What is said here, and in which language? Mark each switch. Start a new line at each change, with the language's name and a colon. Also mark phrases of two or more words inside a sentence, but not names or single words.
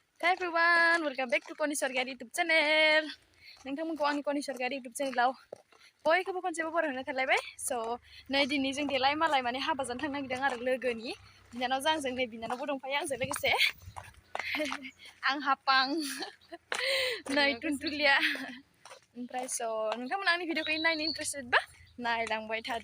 English: Hi everyone, welcome back to Koni Sorghari YouTube channel.
Bodo: नोंथांमोनखौ आंनि कनि सरगारि YouTube चेनेलाव बयखौबो खनसेबो बरायना थालायबाय। स' नै दिनै जों देलाय मालाय माने हाबा जानो थांनो नागिरदों आरो लोगोनि बिनानावजों आंजों नै बिनानावबो दंफायो आंजों लोगोसे आं हापां नै टुनटुलिया ओमफ्राय स' नोंथांमोना आंनि भिडिअखौ नायनो इन्टारेस्टेड बा नायलांबाय थादो।